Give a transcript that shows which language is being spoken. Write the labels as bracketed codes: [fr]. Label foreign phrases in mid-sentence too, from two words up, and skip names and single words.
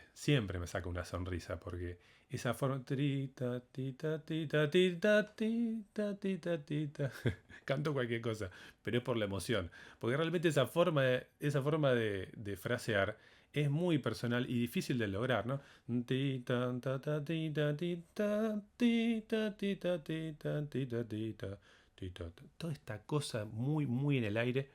[es] Siempre me saca una sonrisa porque esa forma... Tita, tita, tita, tita, tita, tita, tita. Canto cualquier cosa, pero es por la emoción. Porque realmente esa forma de frasear es muy personal y difícil de lograr, ¿no? Tita, ta, ta, tita, tita, tita, tita, tita, tita, tita, Toda esta cosa muy, muy en el aire.